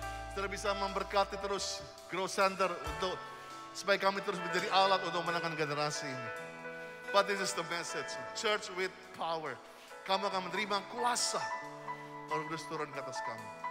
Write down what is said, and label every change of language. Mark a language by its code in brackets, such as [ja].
[id] Saudara bisa memberkati terus Grow Center untuk supaya kami terus menjadi alat untuk menangkan generasi ini. [en] But this is the message, church with power. [id] Kamu akan menerima kuasa Roh Kudus turun ke atas kamu.